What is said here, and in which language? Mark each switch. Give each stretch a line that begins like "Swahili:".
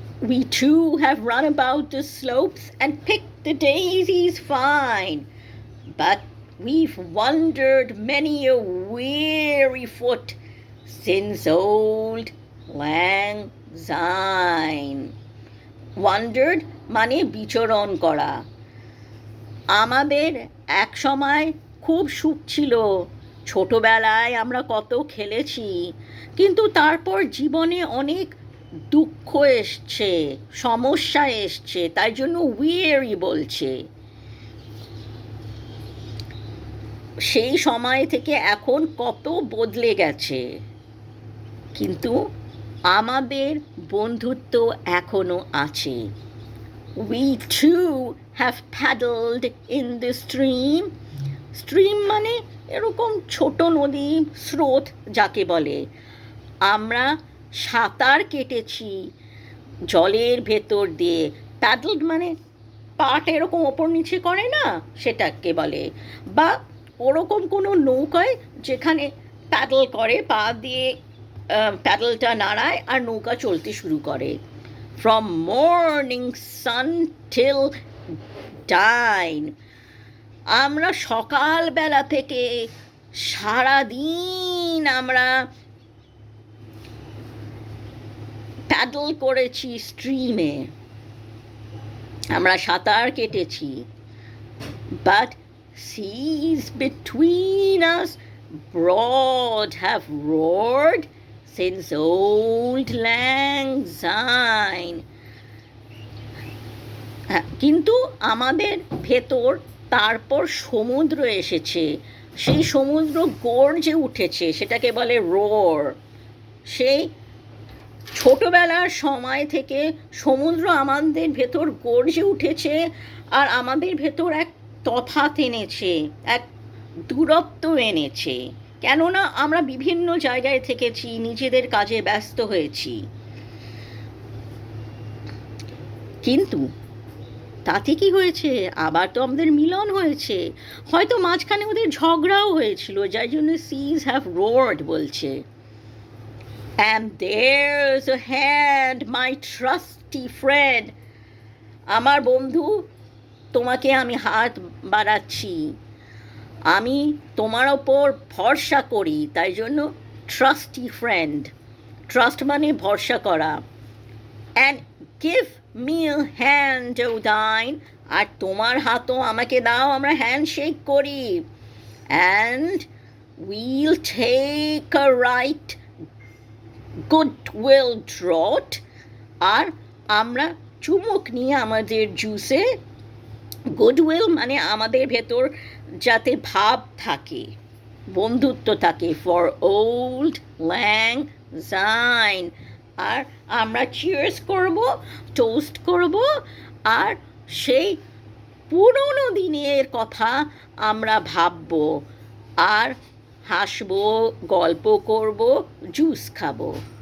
English: We too have run about the slopes and picked the daisies fine, but we've wandered many a weary foot since old lang syne.
Bangla: Wandered মানে বিচরণ করা। আমাদের এক সময় খুব সুখ ছিল, ছোটবেলায় আমরা কত খেলেছি, কিন্তু তারপর জীবনে অনেক দুঃখ এসছে, সমস্যা এসছে, তাই জন্য উইয়ারি বলছে। সেই সময় থেকে এখন কত বদলে গেছে, কিন্তু আমাদের বন্ধুত্ব এখনো আছে।
English: We too have paddled in the stream.
Bangla: Stream মানে এরকম ছোট নদী, স্রোত যাকে বলে। আমরা সাঁতার কেটেছি জলের ভেতর দিয়ে। প্যাডলড মানে পাটা এরকম ওপর নিচে করে না, সেটাকে বলে। বা ওরকম কোনো নৌকায় যেখানে প্যাডল করে, পা দিয়ে প্যাডলটা নাড়ায় আর নৌকা চলতে শুরু করে।
English: From morning sun till dine.
Bangla: আমরা সকালবেলা থেকে সারাদিন আমরা প্যাডল করেছি স্ট্রিমে, আমরা সাঁতার কেটেছি।
English: But seas between us broad have roared since old lang syne.
Bangla: কিন্তু আমাদের ভেতর তারপর সমুদ্র এসেছে, সেই সমুদ্র গর্জে উঠেছে, সেটাকে বলে রোর। সেই ছোটবেলার সময় থেকে সমুদ্র আমাদের ভেতর গর্জে উঠেছে আর আমাদের ভেতর এক তফাৎ এনেছে, এক দূরত্ব এনেছে। কেননা আমরা বিভিন্ন জায়গায় থেকেছি, নিজেদের কাজে ব্যস্ত হয়েছি। কিন্তু তাতে কি হয়েছে, আবার তো আমাদের মিলন হয়েছে। হয়তো মাঝখানে ওদের ঝগড়াও হয়েছিল, যার জন্য
English: seas have roared
Bangla: বলছে।
English: And there's a hand, my trusty friend.
Bangla: আমার বন্ধু, তোমাকে আমি হাত বাড়াচ্ছি, আমি তোমার ওপর ভরসা করি, তাই জন্য ট্রাস্টি ফ্রেন্ড। ট্রাস্ট মানে ভরসা করা।
English: And give me a hand, O thine.
Bangla: আর তোমার হাতও আমাকে দাও, আমরা হ্যান্ডশেক করি।
English: And we'll take a right goodwill draught.
Bangla: আর আমরা চুমুক নিয়ে আমাদের জুসে, গুডউইল মানে আমাদের ভেতর যাতে ভাব থাকে, বন্ধুত্ব থাকে,
English: For auld lang syne.
Bangla: আর আমরা চিয়ার্স করব, টোস্ট করব, আর সেই পুরনো দিনের কথা আমরা ভাবব, আর হাসবো, গল্প করব, জুস খাবো।